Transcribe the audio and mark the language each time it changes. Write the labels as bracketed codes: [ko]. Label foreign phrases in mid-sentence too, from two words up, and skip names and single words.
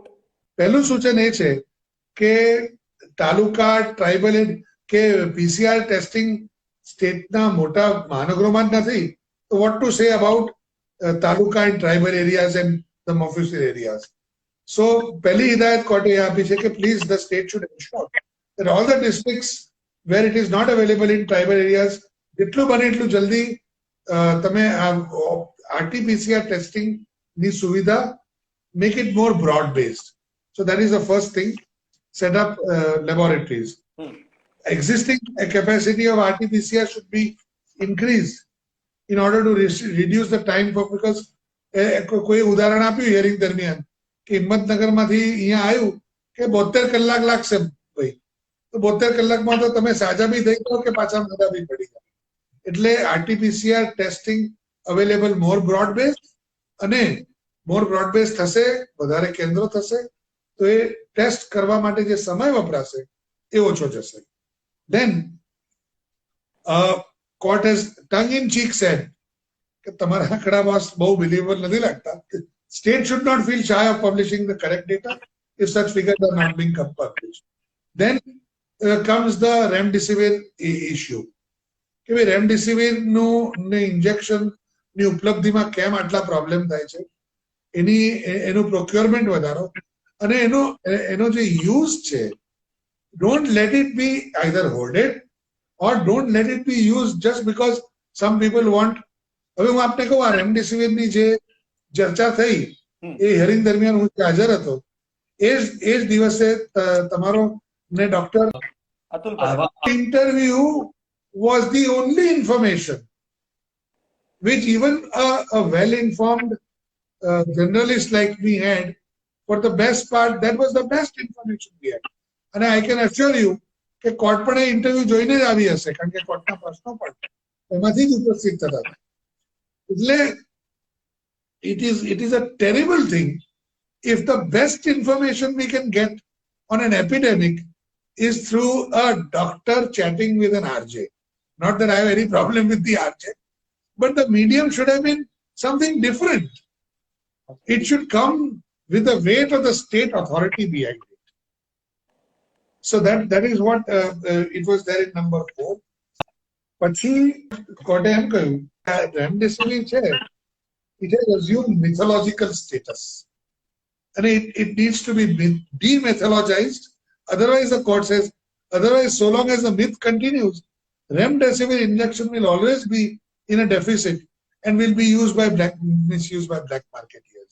[gu] પહેલું સૂચન એ છે કે તાલુકા, ટ્રાઇબલ કે [en] PCR testing [gu] સ્ટેટના મોટા મહાનગરોમાં જ નથી, તો [en] what to say about taluka and tribal areas and the mofussil areas. સો [gu] પહેલી હિદાયત કોર્ટે આપી છે કે [en] please the state should ensure that all the districts where it is not available in tribal areas, [gu] જેટલું બને એટલું જલ્દી તમે [en] RT-PCR testing [gu] ની સુવિધા [en] make it more broad based. So that is the first thing. Set up laboratories. Existing capacity of RT-PCR should be increased in order to reduce the time for, because [gu] કોઈ ઉદાહરણ આપ્યું હિયરિંગ દરમિયાન કે હિંમતનગરમાંથી અહીંયા આવ્યું કે 72 કલાક લાગશે ભાઈ, તો 72 કલાકમાં તો તમે સાજા બી થઈ જાઓ કે પાછા મોડા બી પડી જાઓ. એટલે [en] RT-PCR testing available more broad base [gu] અને [en] more broad base [gu] થશે, વધારે કેન્દ્રો થશે તો એ ટેસ્ટ કરવા માટે જે સમય વપરાશે એ ઓછો જશે. [en] Then court has tongue in cheek said [gu] કે તમારા આંકડા બહુ બિલીવેબલ નથી લાગતા. [en] State should not feel shy of publishing the correct data if such figures are not being published. Then comes the remdesivir issue. [gu] કે ભાઈ રેમડેસિવિર નું ઇન્જેક્શન ની ઉપલબ્ધિમાં કેમ આટલા પ્રોબ્લેમ થાય છે, એનું પ્રોક્યોરમેન્ટ વધારો અને એનો જે યુઝ છે, [en] don't let it be either hoarded or don't let it be used just because some people want. [gu] હવે હું આપને કહું, આ રેમડેસિવિર ની જે ચર્ચા થઈ એ હિયરિંગ દરમિયાન હું હાજર હતો. એ જ દિવસે તમારો ને ડોક્ટર ઇન્ટરવ્યુ [en] was the only information which even a well-informed journalist like me had. For the best part, that was the best information we had. And I can assure you [gu] કે કોર્ટ પણ એ ઇન્ટરવ્યુ જોઈને જ આવી હશે, કારણ કે કોર્ટના પ્રશ્નો પણ એમાંથી જ ઉપસ્થિત થતા હતા. [en] એટલે it is a terrible thing if the best information we can get on an epidemic is through a doctor chatting with an RJ. Not that I have any problem with the RJ, but the medium should have been something different. It should come with the weight of the state authority behind it. So that is what it was there in number 4. [gu] પછી કોર્ટે એમ કહ્યું રેમડેસિવિર છે, [en] it has assumed mythological status and it needs to be demythologized. Otherwise, the court says, otherwise, so long as the myth continues, remdesivir injection will always be in a deficit and will be misused by black marketeers.